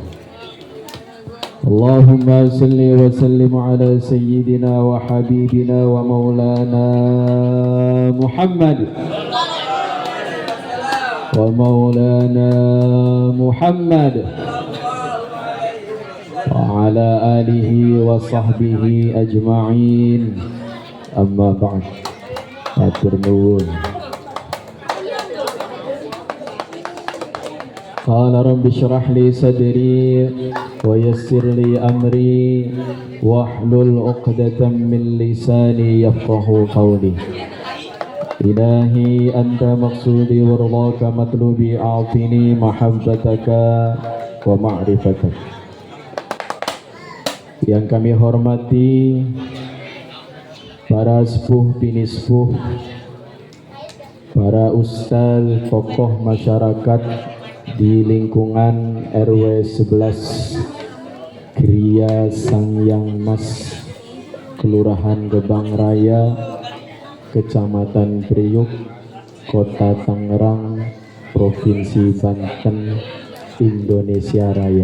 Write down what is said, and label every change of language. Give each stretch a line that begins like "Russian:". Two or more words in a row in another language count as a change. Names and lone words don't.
Arabic: اللهم صل وسلم على سيدنا وحبيبنا ومولانا محمد وعلى آله وصحبه أجمعين أما بعد.
Javanese: Matur nuwun.
Arabic: قال رب اشرح لي صدري ويسر لي أمري واحلل عقدة من لساني يفقه قولي إلهي أنت مقصودي ورضاك مطلوبي أعطني محبتك ومعرفتك.
Indonesian: Yang kami hormati para sepuh bini sepuh, para ustaz, tokoh masyarakat di lingkungan RW 11 Gria Sangyang Mas, Kelurahan Gebang Raya, Kecamatan Priuk, Kota Tangerang, Provinsi Banten, Indonesia Raya.